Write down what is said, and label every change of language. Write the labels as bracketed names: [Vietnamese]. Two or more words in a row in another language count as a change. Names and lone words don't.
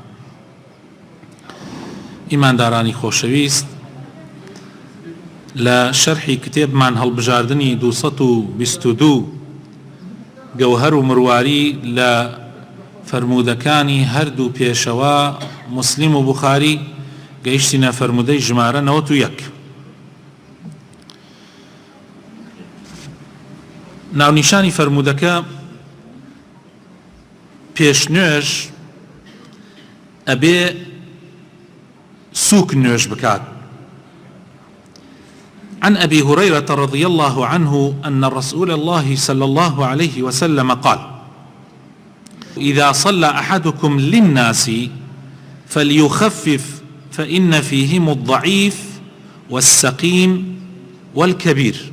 [Central Kurdish] ئیماندارانی خۆشەویست، لە شەرحی کتێبمان هەڵبژاردنی 222 گەوهەر و مرواری لە فەرموودەکانی هەردوو پێشەوە موسلیم و بوخاری گەیشتینە فەرموودەی ژمارە 91. ناونیشانی فەرموودەکە پێشنوێژ ئەبێ سووک نوێژ بکات. [Arabic] عن أبي هريرة رضي الله عنه أن رسول الله صلى الله عليه وسلم قال: إذا صلى أحدكم للناس فليخفف فإن فيهم الضعيف والسقيم والكبير.